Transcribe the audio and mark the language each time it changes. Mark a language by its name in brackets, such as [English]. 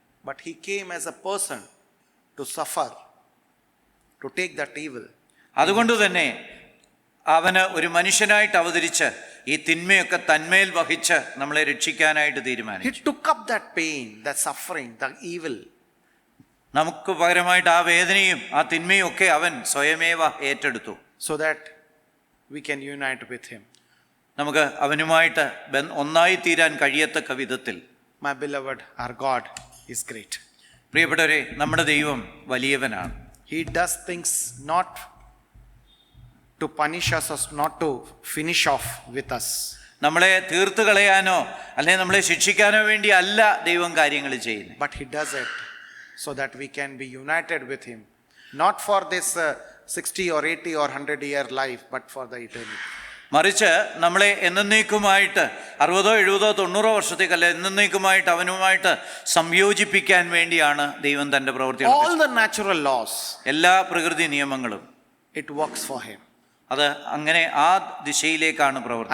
[English] But he came as a person to suffer, to take that evil. [Malayalam] അതുകൊണ്ട് തന്നെ അവന് ഒരു മനുഷ്യനായിട്ട് അവതരിച്ച് ഈ തിന്മയൊക്കെ തന്മേൽ വഹിച്ച് നമ്മളെ രക്ഷിക്കാനായിട്ട് [English] He [Malayalam] തീരുമാനിച്ചു. [English] took up that pain, that suffering, the evil. [Malayalam] നമുക്ക് പകരമായിട്ട് ആ വേദനയും ആ തിന്മയും ഒക്കെ അവൻ സ്വയമേവ ഏറ്റെടുത്തു. [English] So that we can unite with him. [Malayalam] നമുക്ക് അവനുമായിട്ട് ഒന്നായി തീരാൻ കഴിയത്തക്ക വിധത്തിൽ. [English] My beloved, our God is great. [Malayalam] പ്രിയപ്പെട്ടവരെ, നമ്മുടെ ദൈവം വലിയവനാണ്. [English] He does things not to punish us or not to finish off with us. [Malayalam] നമ്മളെ തീർത്തു കളയാനോ അല്ലെങ്കിൽ നമ്മളെ ശിക്ഷിക്കാനോ വേണ്ടി അല്ല ദൈവം കാര്യങ്ങൾ ചെയ്യുന്നത്. [English] But he does it so that we can be united with him. Not for this 60 or 80 or 100 year life, but for the eternity. [Malayalam] മറിച്ച് നമ്മളെ എന്നേക്കുമായിട്ട് 60, 70, 90 വർഷത്തേക്കല്ല, എന്നേക്കുമായിട്ട് അവനുമായിട്ട് സംയോജിപ്പിക്കാൻ വേണ്ടിയാണ് ദൈവം തൻ്റെ പ്രവൃത്തികൾ. [English] All the natural laws, [Malayalam] എല്ലാ പ്രകൃതി നിയമങ്ങളും [English] it works for him. [Malayalam] അത് അങ്ങനെ ആ ദിശയിലേക്കാണ് പ്രവർത്തി.